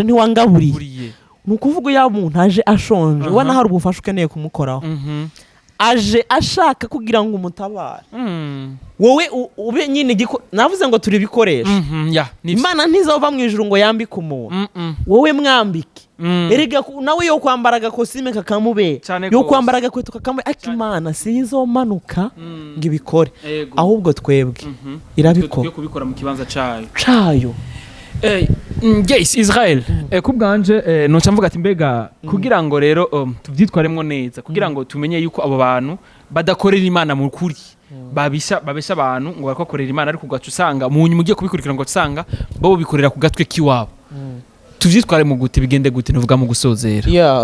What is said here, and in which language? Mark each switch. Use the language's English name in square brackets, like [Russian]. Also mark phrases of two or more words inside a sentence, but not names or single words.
[Rundi] ntiwangaburiye ni ukuvuga iyo umuntu aje ashonje ubona hari ubufasha ukeneye kumukoraho aje ashaka kugira ngo umutabare wowe ube nyine navuze ngo turi ibikoresho Imana ntizova mu ijuru ngo yambike umuntu wowe mwambike erega nawe yo kwambara agakosime kakamubera yo kwambara agakweto kakamubera ariko Imana sizomanuka ngo ibikore ahubwo twebwe irabikora kubikora mu kibanza cayo Yes, Israel kubwanje noca mvuga ati mbega kugira ngo rero tuvyitwaremwo neza kugira ngo tumenye yuko abo bantu badakorera Imana mu kuri babisha abantu ngo barakorera Imana ariko ugaca usanga mu nyuma ugiye kubikurikira ngo usanga bo bikorera ku gatwe kiwabo tuvyitware mu gute bigende gute nuvuga mu gusozera